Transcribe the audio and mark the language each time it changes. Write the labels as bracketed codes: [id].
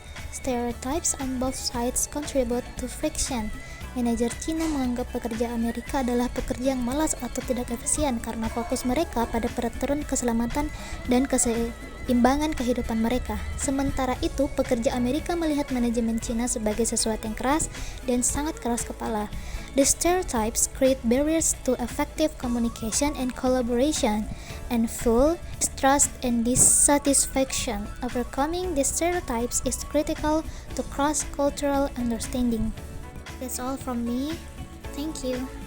[en] Stereotypes on both sides contribute to friction. [id] Manajer Cina menganggap pekerja Amerika adalah pekerja yang malas atau tidak efisien karena fokus mereka pada peraturan keselamatan dan keseimbangan kehidupan mereka. Sementara itu, pekerja Amerika melihat manajemen Cina sebagai sesuatu yang keras dan sangat keras kepala. [en] The stereotypes create barriers to effective communication and collaboration, and fuel distrust and dissatisfaction. Overcoming these stereotypes is critical to cross-cultural understanding. That's all from me. Thank you.